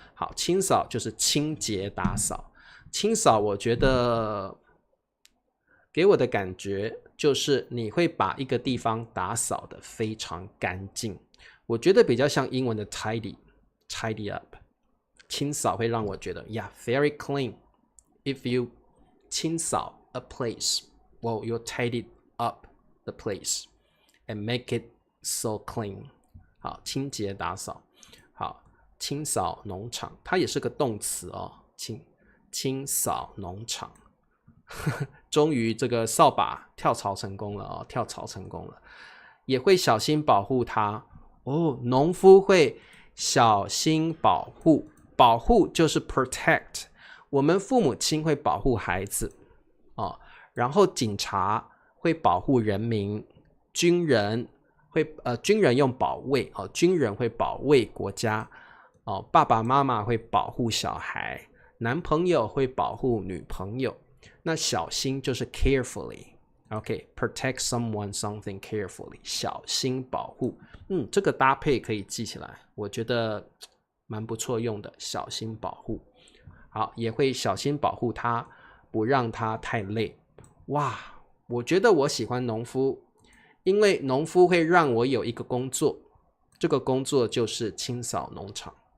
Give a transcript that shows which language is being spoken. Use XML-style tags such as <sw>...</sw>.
<zh>好，清扫就是清洁打扫。清扫我觉得给我的感觉就是你会把一个地方打扫得非常干净，我觉得比较像英文的</zh> <en>tidy up。</en> <zh>清扫会让我觉得</zh> <en>yeah very clean. If you 清扫 a place, well you tidy up the place and make it so clean.</en> <zh>好，清洁打扫。好，清扫农场它也是个动词哦，清扫农场。终于这个扫把跳槽成功了哦，跳槽成功了。也会小心保护它哦，农夫会小心保护，保护就是 protect。我们父母亲会保护孩子然后警察会保护人民，军人用保卫军人会保卫国家爸爸妈妈会保护小孩，男朋友会保护女朋友。那小心就是</zh> <en>carefully。OK， protect someone something carefully，</en> <zh>小心保护。这个搭配可以记起来，我觉得蛮不错用的，小心保护。好，也会小心保护他，不让他太累。哇，我觉得我喜欢农夫，因为农夫会让我有一个工作，这个工作就是清扫农场。</zh>